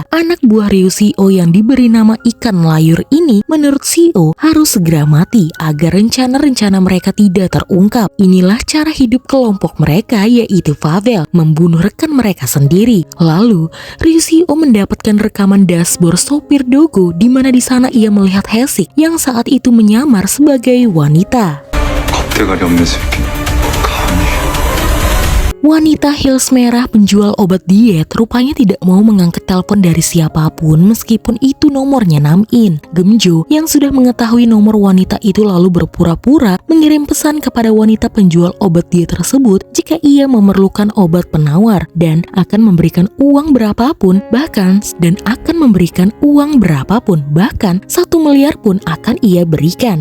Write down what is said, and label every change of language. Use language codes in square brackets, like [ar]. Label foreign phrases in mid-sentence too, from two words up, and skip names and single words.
[id] Anak buah Ryushio yang diberi nama ikan layur ini menurut Shio harus segera mati agar rencana mereka tidak terungkap. Inilah cara hidup kelompok mereka, yaitu Pavel, membunuh rekan mereka sendiri. Lalu, Ryushio mendapatkan rekaman dashboard sopir Dogo di mana di sana ia melihat Hesik yang saat itu menyamar sebagai wanita. [ko] 겁대가리 없는 새끼. 감히. [id] Wanita heels merah penjual obat diet rupanya tidak mau mengangkat telepon dari siapapun meskipun itu nomornya Nam-in. Gemjo yang sudah mengetahui nomor wanita itu lalu berpura-pura mengirim pesan kepada wanita penjual obat diet tersebut jika ia memerlukan obat penawar dan akan memberikan uang berapapun bahkan 1 miliar pun akan ia berikan.